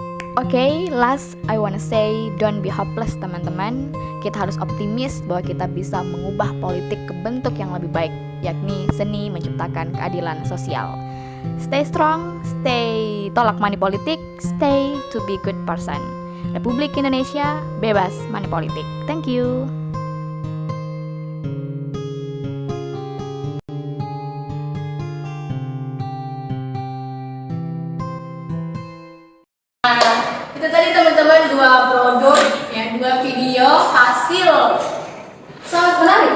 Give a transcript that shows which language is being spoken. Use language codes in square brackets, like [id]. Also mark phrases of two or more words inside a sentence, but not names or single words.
[id] Oke, [en] last I wanna say don't be hopeless teman-teman. [id] Kita harus optimis bahwa kita bisa mengubah politik ke bentuk yang lebih baik, yakni seni menciptakan keadilan sosial. [en] Stay strong, stay [id] tolak money politik, [en] stay to be good person. [id] Republik Indonesia bebas money politik. [en] Thank you. [id] Itu tadi teman-teman dua produk, ya, dua video hasil sangat menarik.